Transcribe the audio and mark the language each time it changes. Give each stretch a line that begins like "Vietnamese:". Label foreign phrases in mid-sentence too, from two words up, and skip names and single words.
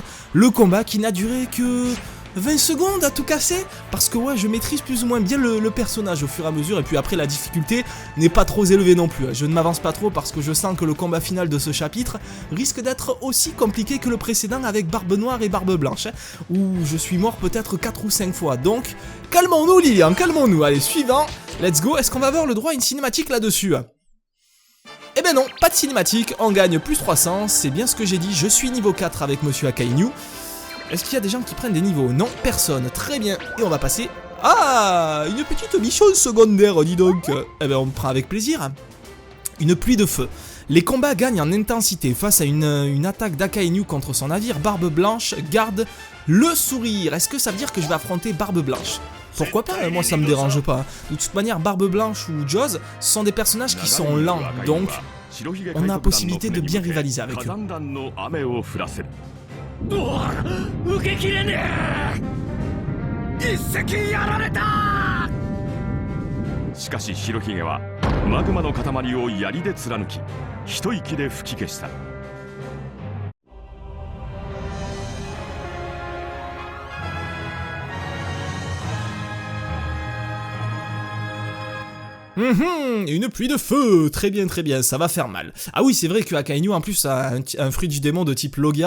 French: Le combat qui n'a duré que 20 secondes à tout casser, parce que ouais, je maîtrise plus ou moins bien le personnage au fur et à mesure, et puis après la difficulté n'est pas trop élevée non plus. Je ne m'avance pas trop parce que je sens que le combat final de ce chapitre risque d'être aussi compliqué que le précédent avec Barbe Noire et Barbe Blanche, où je suis mort peut-être 4 ou 5 fois. Donc, calmons-nous Lilian, calmons-nous. Allez, suivant,
English: let's go.
French: Est-ce qu'on va avoir le droit à une cinématique là-dessus ? Eh ben non, pas de cinématique, on gagne plus 300, c'est bien ce que j'ai dit, je suis niveau 4 avec Monsieur Akainu. Est-ce qu'il y a des gens qui prennent des niveaux? Non, personne. Très bien. Et on va passer... Ah, une petite mission secondaire, dis donc. Eh ben, on me prend avec plaisir. Une pluie de feu. Les combats gagnent en intensité. Face à une attaque d'Akainu contre son navire, Barbe Blanche garde le sourire. Est-ce que ça veut dire que je vais affronter Barbe Blanche? Pourquoi pas? Moi, ça me dérange pas. De toute manière, Barbe Blanche ou Joz sont des personnages qui sont lents. Donc, on a la possibilité de bien rivaliser avec eux.
Japanese: 受けきれねえ。一石やられた。しかし白ひげはマグマの塊を槍で貫き一息で吹き消した。
French: Une pluie de feu, très bien, ça va faire mal. Ah oui, c'est vrai que Akainu en plus a un fruit du démon de type Logia.